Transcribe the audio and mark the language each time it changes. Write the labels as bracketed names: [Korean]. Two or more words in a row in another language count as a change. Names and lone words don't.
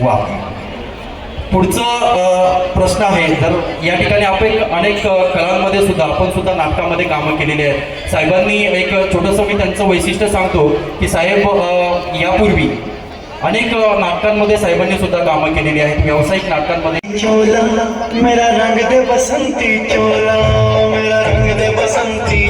[Marathi] वा. पुढचा प्रश्न आहे. तर या ठिकाणी आपण अनेक कलांमध्ये सुद्धा आपण सुद्धा नाटकामध्ये कामं केलेली आहेत. साहेबांनी एक छोटंसं मी त्यांचं वैशिष्ट्य सांगतो की साहेब यापूर्वी अनेक नाटकांमध्ये साहेबांनी सुद्धा कामं केलेली आहेत. व्यावसायिक नाटकांमध्ये [Hindi] चोला मेरा रंग दे बसंती, चोला मेरा रंग दे बसंती.